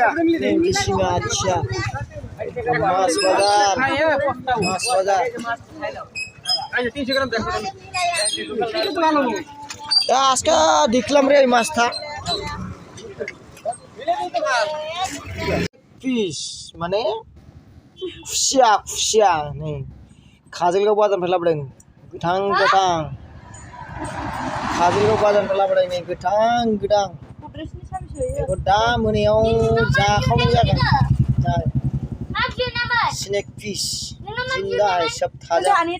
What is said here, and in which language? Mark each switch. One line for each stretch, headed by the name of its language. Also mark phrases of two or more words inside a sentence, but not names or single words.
Bangla: নেঙ্গিসিঙ্গা, আচ্ছা। মাছ বাজার, মাছ বাজার। আজকে দেখলাম রে এই মাছটা পিস মানে
Bodo: खुसिया खुसिया नै खाजोलगाव बाजारनिफ्राय लाबोदों गोथां गोथां। खाजोलगाव बाजारनिफ्राय लाबोदों नै गोथां गोथां। बेखौ दा मोनायाव जाखावनाय जागोन।
English: snake fish
Hindi: जिन्दा सब ताजा।